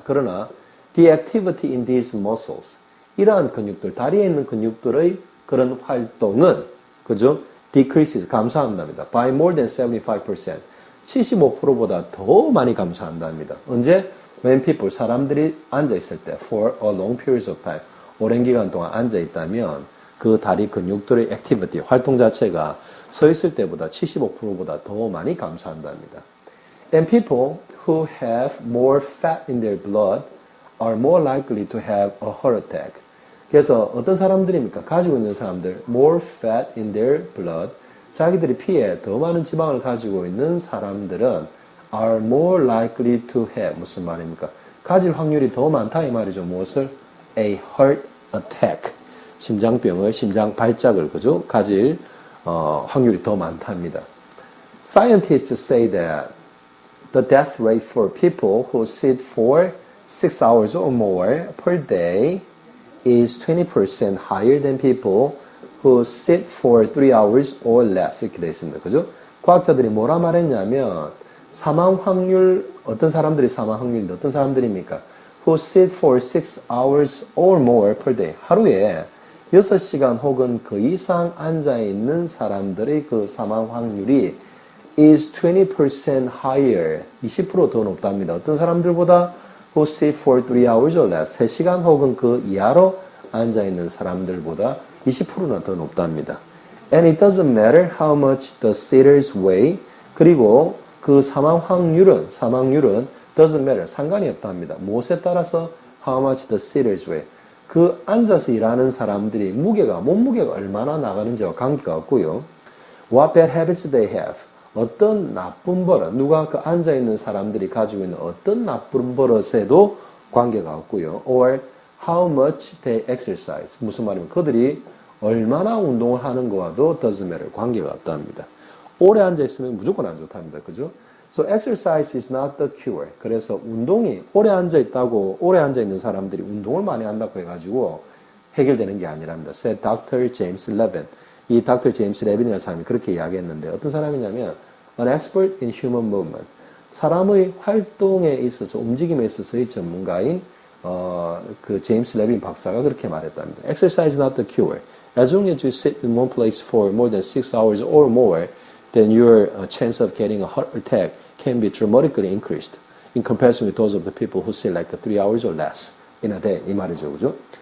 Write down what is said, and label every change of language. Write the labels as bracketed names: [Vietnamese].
[Korean] 그러나 [English] the activity in these muscles, [Korean] 이러한 근육들, 다리에 있는 근육들의 그런 활동은, 그죠? [English] decreases, [Korean] 감소한답니다. [English] by more than 75%. [Korean] 75%보다 더 많이 감소한답니다. 언제? [English] When people, [Korean] 사람들이 앉아있을 때, [English] for a long period of time, [Korean] 오랜 기간 동안 앉아있다면 그 다리 근육들의 activity, 활동 자체가 서 있을 때보다 75%보다 더 많이 감소한답니다. [English] And people who have more fat in their blood are more likely to have a heart attack. [Korean] 그래서 어떤 사람들입니까? 가지고 있는 사람들, [English] more fat in their blood. [Korean] 자기들이 피에 더 많은 지방을 가지고 있는 사람들은 [English] are more likely to have. [Korean] 무슨 말입니까? 가질 확률이 더 많다 이 말이죠. 무엇을? [English] A heart attack. [Korean] 심장병을, 심장 발작을, 그죠? 가질 확률이 더 많답니다. [English] Scientists say that the death rate for people who sit for 6 hours or more per day is 20% higher than people who sit for 3 hours or less. [Korean] 이렇게 되어 있습니다. 그죠? 과학자들이 뭐라 말했냐면 사망 확률, 어떤 사람들이 사망 확률인데 어떤 사람들입니까? [English] Who sit for 6 hours or more per day. [Korean] 하루에 6시간 혹은 그 이상 앉아있는 사람들의 그 사망 확률이 [English] is 20% higher. [Korean] 20% 더 높답니다. 어떤 사람들보다 [English] who sit for 3 hours or less. [Korean] 3시간 혹은 그 이하로 앉아있는 사람들보다 20%나 더 높답니다. [English] And it doesn't matter how much the sitters weigh. [Korean] 그리고 그 사망률은 [English] doesn't matter. [Korean] 상관이 없답니다. 무엇에 따라서 [English] how much the sitters weigh. [Korean] 그 앉아서 일하는 사람들이 몸무게가 얼마나 나가는지와 관계가 없고요. [English] What bad habits they have. [Korean] 어떤 나쁜 버릇, 누가 그 앉아있는 사람들이 가지고 있는 어떤 나쁜 버릇에도 관계가 없고요. [English] Or how much they exercise. [Korean] 무슨 말이면 그들이 얼마나 운동을 하는 거와도 [English] doesn't matter. [Korean] 관계가 없답니다. 오래 앉아있으면 무조건 안 좋답니다. 그죠? [English] So exercise is not the cure. [Korean] 그래서 운동이 오래 앉아있는 사람들이 운동을 많이 한다고 해가지고 해결되는 게 아니랍니다. [English] Said Dr. James Levin. 이 Dr. [Korean] James Levin이라는 사람이 그렇게 이야기했는데 어떤 사람이냐면 [English] an expert in human movement. [Korean] 사람의 활동에 있어서 움직임에 있어서의 전문가인 그 제임스 레빈 박사가 그렇게 말했답니다. [English] Exercise is not the cure. As long as you sit in one place for more than 6 hours or more, then your chance of getting a heart attack can be dramatically increased in comparison with those of the people who sit like 3 hours or less in a day. [Korean] 이 말이죠, 그죠?